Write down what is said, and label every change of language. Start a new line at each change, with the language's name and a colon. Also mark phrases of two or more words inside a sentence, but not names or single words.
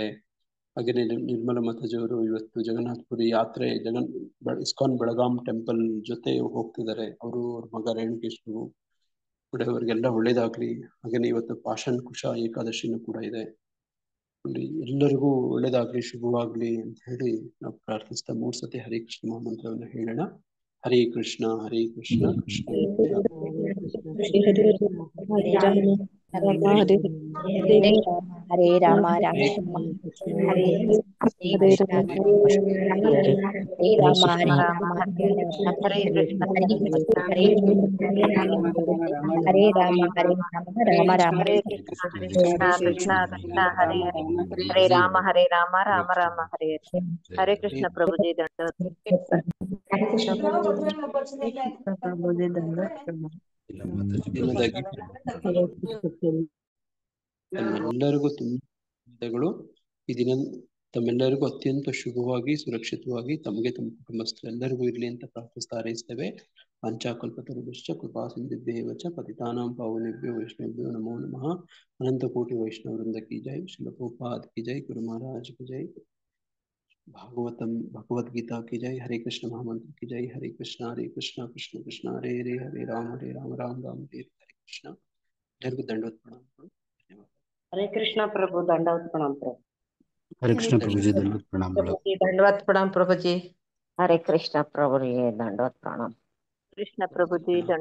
Kannada: ಹಾಗೇನೆ ನಿರ್ಮಲಾ ಮಾತಾಜಿಯವರು ಇವತ್ತು ಜಗನ್ನಾಥಪುರಿ ಯಾತ್ರೆ ಇಸ್ಕಾನ್ ಬೆಳಗಾಂ ಟೆಂಪಲ್ ಜೊತೆ ಹೋಗ್ತಿದ್ದಾರೆ. ಅವರು ಅವ್ರ ಮಗ ರೇಣುಕೇಶ್ವರು ಕೂಡ. ಅವರಿಗೆಲ್ಲ ಒಳ್ಳೇದಾಗ್ಲಿ. ಹಾಗೇನೆ ಇವತ್ತು ಪಾಷಾಣ ಕುಶ ಏಕಾದಶಿನೂ ಕೂಡ ಇದೆ. ಎಲ್ಲರಿಗೂ ಒಳ್ಳೇದಾಗ್ಲಿ, ಶುಭವಾಗ್ಲಿ ಅಂತ ಹೇಳಿ ನಾವು ಪ್ರಾರ್ಥಿಸ್ತಾ 3 ಸತಿ ಹರೇ ಕೃಷ್ಣ ಮಹಾಮಂತ್ರವನ್ನು ಹೇಳೋಣ.
Sanskrit: ಹರೇ ಕೃಷ್ಣ ಹರೇ ಕೃಷ್ಣ ಕೃಷ್ಣ ಹರೇ ರಾಮ ರಾಮ ಹರೇ ಹರೇ ರಾಮ ಹರೇ ರಾಮ ಹರೇ ಕೃಷ್ಣ ಹರೇ ರಾಮ ರಾಮ ರಾಮ ಕೃಷ್ಣ ಕೃಷ್ಣ ಹರೇ ಹರೇ ರಾಮ ರಾಮ ರಾಮ ಹರೇ ಹರೇ ಕೃಷ್ಣ ಪ್ರಭುಜಿ
Kannada: ತಮ್ಮೆಲ್ಲರಿಗೂ ತುಂಬಾ ಈ ದಿನ ತಮ್ಮೆಲ್ಲರಿಗೂ ಅತ್ಯಂತ ಶುಭವಾಗಿ ಸುರಕ್ಷಿತವಾಗಿ ತಮಗೆ ತಮ್ಮ ಕುಟುಂಬಸ್ಥರೆಲ್ಲರಿಗೂ ಇರಲಿ ಅಂತ ಪ್ರಾರ್ಥಿಸ್ತಾ ಹಾರೈಸ್ತೇವೆ.
Sanskrit: ಪಂಚಾಕಲ್ಪತರುಶ್ಚ ಕೃಪಾ ಸಿಂಧುಭ್ಯೇವ ಚ ಪತಿತಾನಾಂ ಪಾವನೇಭ್ಯೋ ವೈಷ್ಣವೇಭ್ಯೋ ನಮೋ ನಮಃ.
Hindi: अनंत कोटि वैष्णव वृंद की जय। श्रील प्रभुपाद की जय. गुरु महाराज की जय। भगवद्गीता की जय. हरे कृष्ण महामंत्र की जय.
Sanskrit: ಹರೇ ಕೃಷ್ಣ ಕೃಷ್ಣ ಕೃಷ್ಣ ಹರೇ ಹರೇ ಹರೇ ರಾಮ ರಾಮ ರಾಮ ಹರೇ ಹರೇ ಕೃಷ್ಣ.
Kannada: ಎಲ್ಲರಿಗೂ ದಂಡವತ್ ಪ್ರಣಾಮಗಳು. ಧನ್ಯವಾದ. ಹರೇ ಕೃಷ್ಣ ಪ್ರಭು. ದಂಡವತ್ ಪ್ರಣಾಮ ಪ್ರಭು. ಹರೇ ಕೃಷ್ಣ ಪ್ರಭುಜಿ, ದಂಡವತ್ ಪ್ರಣಾಮಗಳು. ದಂಡವತ್ ಪ್ರಣಾಮ ಪ್ರಭುಜಿ. ಹರೇ ಕೃಷ್ಣ ಪ್ರಭುಜಿ ದಂಡವತ್ ಪ್ರಣಾಮ. ಕೃಷ್ಣ ಪ್ರಭುಜಿ